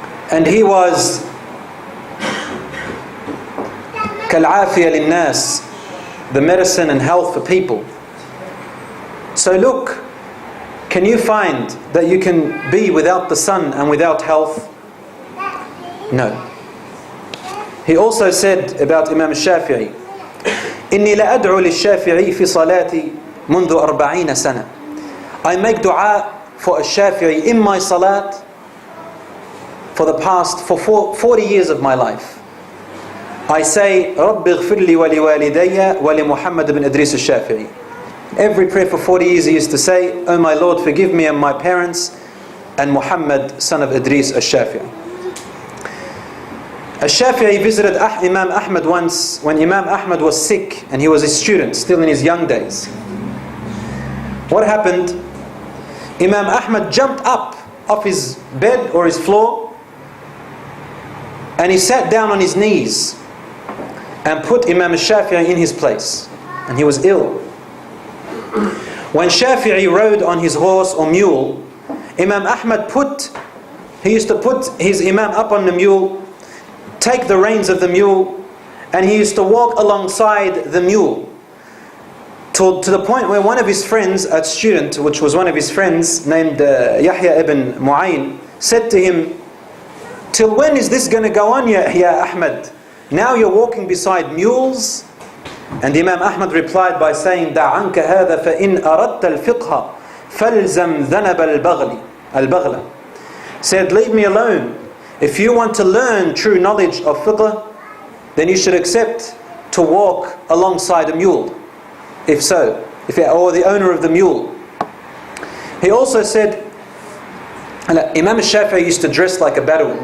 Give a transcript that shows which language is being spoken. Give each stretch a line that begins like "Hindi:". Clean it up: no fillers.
English: And he was
Arabic: kal-afiyya lin-nas,
English: the medicine and health for people. So look, can you find that you can be without the sun and without health? No. He also said about Imam Shafi'i,
Arabic: إني لأدعو للشافعي في صلاتي منذ 40 سنة.
English: I make dua for a Shafi'i in my salat for 40 years of my life. I say,
Arabic: رب اغفر لي ولوالدي ولمحمد بن إدريس الشافعي.
English: Every prayer for 40 years he used to say, Oh my Lord, forgive me and my parents and Muhammad, son of Idris al-Shafi'i. Al-Shafi'i visited Imam Ahmad once when Imam Ahmad was sick and he was a student, still in his young days. What happened? Imam Ahmad jumped up off his bed or his floor and he sat down on his knees and put Imam Shafi'i in his place. And he was ill. When Shafi'i rode on his horse or mule, Imam Ahmad used to put his Imam up on the mule, take the reins of the mule, and he used to walk alongside the mule to the point where one of his friends, a student which was one of his friends named Yahya ibn Mu'ayn, said to him, till when is this going to go on, ya Ahmad? Now you're walking beside mules? And Imam Ahmad replied by saying,
Arabic: دع عنك هذا فإن أردت الفقه فالزم ذنب البغل.
English: Said, leave me alone. If you want to learn true knowledge of fiqh, then you should accept to walk alongside a mule. Or the owner of the mule. He also said, Imam Shafi'i used to dress like a Bedouin.